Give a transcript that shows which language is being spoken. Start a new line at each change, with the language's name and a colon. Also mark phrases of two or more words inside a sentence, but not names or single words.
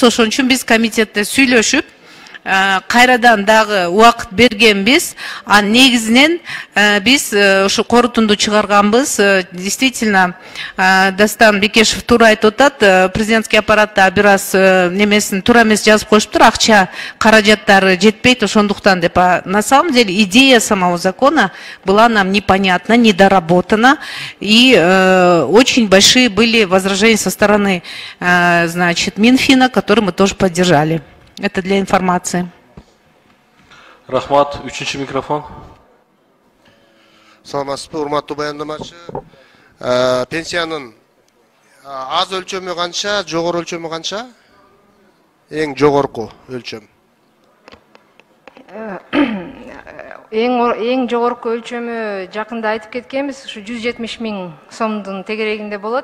Kyrgyz: Ошон үчүн биз комитетте сүйлөшүп, кайрадан дагы убакыт бергенбиз. Негизинен биз ушу корутунду чыгарганбыз. Действительно, Дастан Бекешев туура айтып атат,
Russian: президентский аппаратта
Kyrgyz: бир аз немесин туура эмес жазып коюшуптур, акча каражаттары жетпейт ошондуктан деп.
Russian: На самом деле идея самого закона была нам непонятна, недоработана, и очень большие были возражения со стороны, значит, Минфина, которые мы тоже поддержали. Это для информации.
Kyrgyz: Рахмат, үчүнчү микрофон. Саламатсызбы, урматтуу баяндамачы. Пенсиянын аз өлчөмү канча, жогору өлчөмү канча? Эң жогорку өлчөм. Эң жогорку өлчөмү жакында айтып кеткенбиз, ушу 170 000 сомдун тегерегинде болот.